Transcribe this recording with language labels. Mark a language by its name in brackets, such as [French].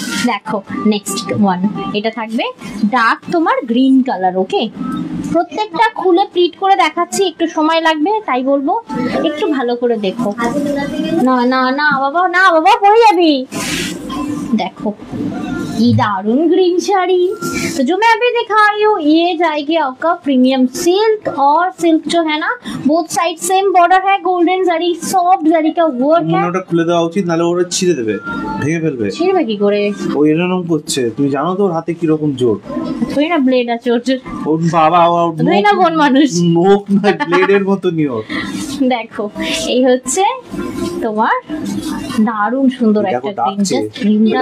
[Bangla] দেখো next one, এটা থাকবে ডার্ক তোমার গ্রিন কালার। ওকে প্রত্যেকটা খুলে প্লিট করে দেখাচ্ছি, একটু সময় লাগবে তাই বলবো একটু ভালো করে দেখো। না না না বাবা, না বাবা পড়ে যাবি। [Hindi] देखो ये दारुण ग्रीन साड़ी। तो जो मैं अभी दिखा रही हूँ ये जाएगी आपका प्रीमियम सिल्क, और सिल्क जो है ना बोथ साइड सेम बॉर्डर है, गोल्डन जरी सॉफ्ट जरी का वर्क है। [Bangla] ওটা খুলে দেওয়া উচিত, নালে ওরা ছিঁড়ে দেবে, ভেঙে ফেলবে। ছিঁড়বে কি করে? ও এরকম করছে, তুমি জানো তো ওর হাতে কি রকম জোর। তুই না ব্লেড আছে ওর, ওর বাবা তুই না কোন মানুষ, নোক না ব্লেডের মতো নিও। দেখো এই হচ্ছে তোমার দারুণ সুন্দর একটা গ্রিনটা,